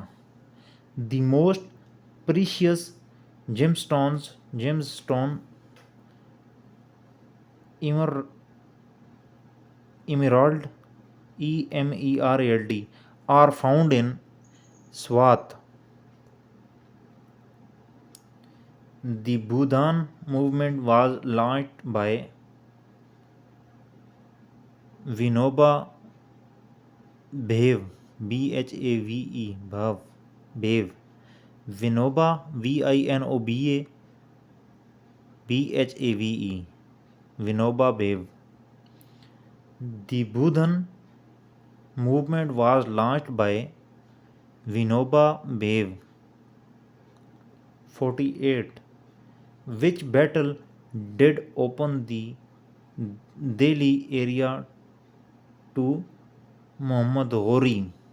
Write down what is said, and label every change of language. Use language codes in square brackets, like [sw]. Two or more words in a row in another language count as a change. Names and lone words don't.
[en] The most precious gemstone emerald emerald are found in Swat. The Bhudan movement was launched by Vinoba Bhave, Bhave, Bhave, Vinoba, Vinoba, Bhave, Vinoba Bhave. The Bhudan movement was launched by Vinoba Bhave. 48. Which battle did open the Delhi area to Muhammad Ghori?